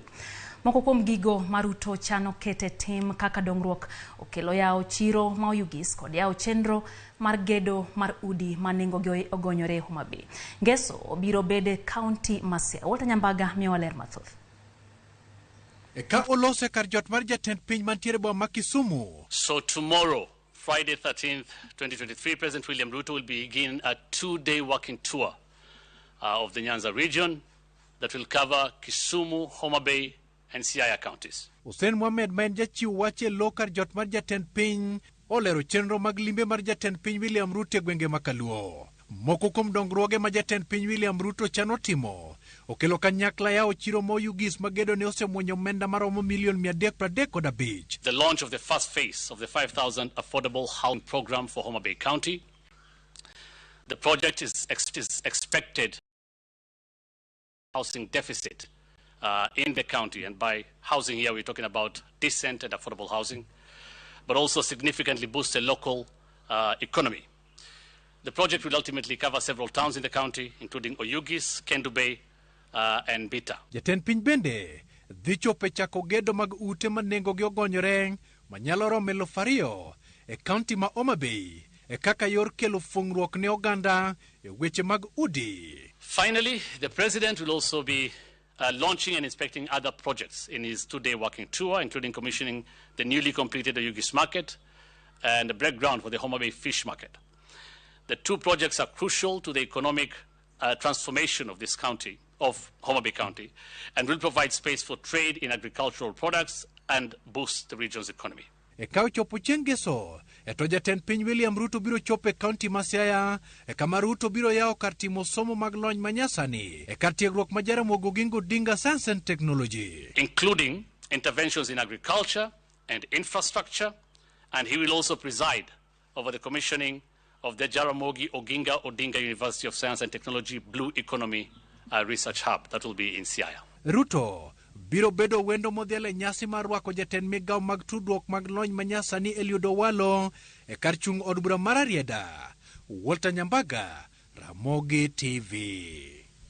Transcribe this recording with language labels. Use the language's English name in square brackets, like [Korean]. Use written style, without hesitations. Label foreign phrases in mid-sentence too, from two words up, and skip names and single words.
[Luo (Kenya and Tanzania)] Moko kuom gigo ma Ruto chano kete tim kaka dongruok okelo yawo chiro ma Oyugis kod yawo chenro mar gedo mar udi ma nengogi ogonyore Homa Bay. Ngeso obiro bede county ma Siaya. Walter Nyambaga miyo ler mathoth. Ka olose kar jot mar jatend piny mantiere boma Kisumu. [English] So tomorrow, Friday 13th, 2023, President William Ruto will begin a 2-day walking tour of the Nyanza region that will cover Kisumu, Homa Bay, and Siaya counties. [Luo (Kenya and Tanzania)] Hussein Mohamed maen jachiw wache lo kar jot mar jatend piny olero chenro mag limbe mar jatend piny William Ruto gwenge makaluo. Moko kuom dongruoge ma jatend piny William Ruto chano timo okelo kanyakla yawo chiro ma Oyugis magedo ne osemwonyo omenda maromo $335 million. [English] The launch of the first phase of the 5,000 affordable housing program for Homa Bay County. The project is expected housing deficit in the county, and by housing here we're talking about decent and affordable housing, but also significantly boost the local economy. The project will ultimately cover several towns in the county, including Oyugis, Kendu Bay, and Bita. [Luo (Kenya and Tanzania)] Jatend piny bende dhi chope chako gedo mag ute ma nengogi ogonyore manyalo romo 2,000 e county ma Homa Bay e kaka yor kelo fungruok ne oganda e weche mag udi. [English] Finally, the president will also be launching and inspecting other projects in his 2-day walking tour, including commissioning the newly completed Oyugis market and the break ground for the Homa Bay fish market. The two projects are crucial to the economic transformation of this county, of Homa Bay County, and will provide space for trade in agricultural products and boost the region's economy. [Luo (Kenya and Tanzania)] E kao chopo chengeso, eto jatend piny William Ruto biro chope county ma Siaya, e kama Ruto biro yawo kar timo somo mag lony manyasani, e kar tiegruok ma Jaramogi Oginga Odinga Science and Technology, [English] including interventions in agriculture and infrastructure, and he will also preside over the commissioning of the Ramogi Oginga Odinga University of Science and Technology Blue Economy Research Hub that will be in Siaya. [Luo (Kenya and Tanzania)] Ruto biro bedo wendo modhiale nyasi mar rwako jatend migawo mag tudruok mag lony manyasani Eliud Owalo e kar chung od bura mar Arieda. Walter Nyambaga, Ramogi TV.